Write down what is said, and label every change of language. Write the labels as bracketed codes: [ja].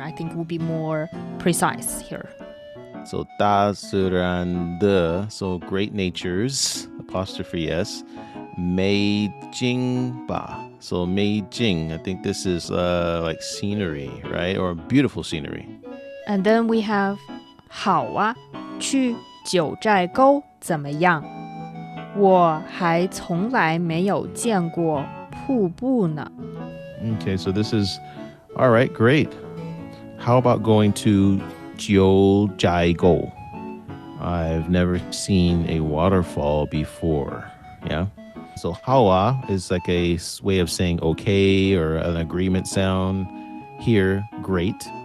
[en] I think will be more precise here. So [zh] 大自然的, [en] so great natures, apostrophe S. [zh] 美景吧. [en] So 美景, I think this is like scenery, right? Or beautiful scenery. And then we have [zh] 好啊，去九寨沟怎么样？我还从来没有见过瀑布呢。 [en] Okay, so this is, all right, great. How about going to 九寨沟? I've never seen a waterfall before. Yeah. So 好啊 is like a way of saying okay or an agreement sound. Here, great.